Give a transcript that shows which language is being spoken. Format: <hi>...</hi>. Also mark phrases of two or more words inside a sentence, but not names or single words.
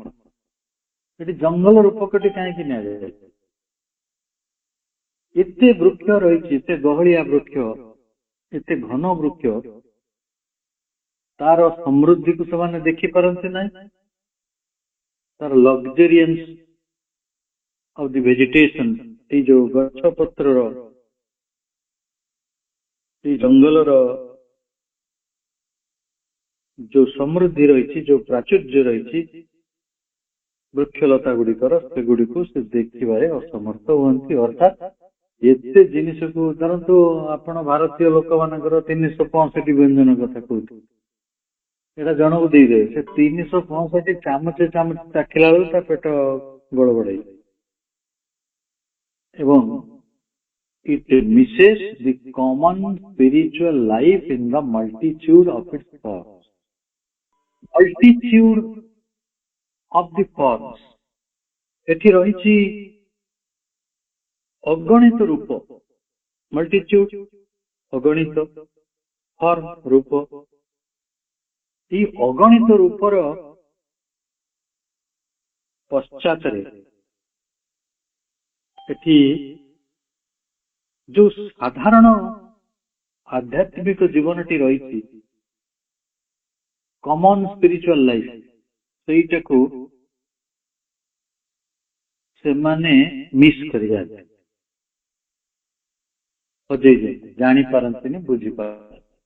<or>ସେଠି ଜଙ୍ଗଲ ରୂପକଟି କାହିଁକି ନିଆଯାଏ? ଏତେ ବୃକ୍ଷ ରହିଛି, ଏତେ ଗହଳିଆ ବୃକ୍ଷ, ଏତେ ଘନ ବୃକ୍ଷ, ତାର ସମୃଦ୍ଧିକୁ ସେମାନେ ଦେଖିପାରନ୍ତି ନାହିଁ, ତାର</or> <en>luxuriance of the vegetation,</en> <or>এই ଯୋଉ ଗଛ ପତ୍ରର ଏଇ ଜଙ୍ଗଲର ଯୋଉ ସମୃଦ୍ଧି ରହିଛି, ଯୋଉ ପ୍ରାଚୁର୍ଯ୍ୟ ରହିଛି ବୃକ୍ଷଲତା ଗୁଡିକର, ସେଗୁଡିକୁ ସେ ଦେଖିବାରେ ଅସମର୍ଥ ହୁଅନ୍ତି। ଅର୍ଥାତ୍ ଏତେ ଜିନିଷକୁ, ଧରନ୍ତୁ ଆପଣ ଭାରତୀୟ ଲୋକମାନଙ୍କର 365 ବ୍ୟଞ୍ଜନ କଥା କହୁଥିବେ, ଏଇଟା ଜଣକୁ ଦେଇଦେବେ, ସେ 365 ଚାମଚ ଚାଖିଲା ବେଳକୁ ତା ପେଟ ଗଡ଼ବଡ଼ ହେଇଯିବ।</or> <en>ଏବଂ it misses the common spiritual life in the multitude of its forms. Multitude of the forms,</en> <or>ଏଠି ରହିଛି ଅଗଣିତ ରୂପ, ମଲ୍ଟିଚ୍ୟୁଡ୍ ଅଗଣିତ, ଫର୍ମ ରୂପ। এই ଅଗଣିତ ରୂପର ପଶ୍ଚାତରେ ଏଠି ଯୋଉ ସାଧାରଣ ଆଧ୍ୟାତ୍ମିକ ଜୀବନଟି ରହିଛି,</or> <en>common spiritual life,</en> <or>ସେଇଟାକୁ ସେମାନେ ମିସ୍ କରିଯାଆନ୍ତି, ହଜେଇ ଦିଅନ୍ତି, ଜାଣିପାରନ୍ତିନି, ବୁଝିପାରନ୍ତି।</or>